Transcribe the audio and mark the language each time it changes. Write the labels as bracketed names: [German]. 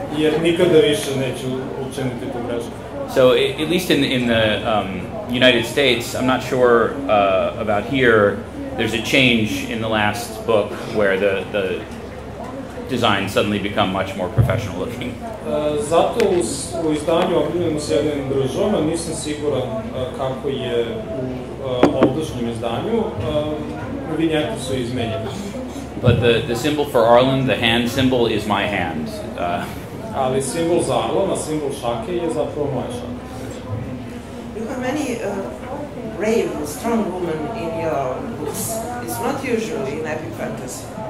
[Serbian] Jer nikada više neću učiniti tu grešku. [English] So at least in the United States, I'm not sure about here. There's a change in the last book where the designs suddenly become much more professional looking. [Serbian] Zato u izdanju objavljenom u Sjedinjenim Državama nisam siguran kako je u ovdašnjem izdanju. Vinjete su izmenjene. [English] But the symbol for Arlen, the hand symbol, is my hand. [Serbian] Ali simbol za Arlena, simbol šake je zapravo moja šaka. [English] You have many brave, strong women in your books. It's not usually in epic fantasy.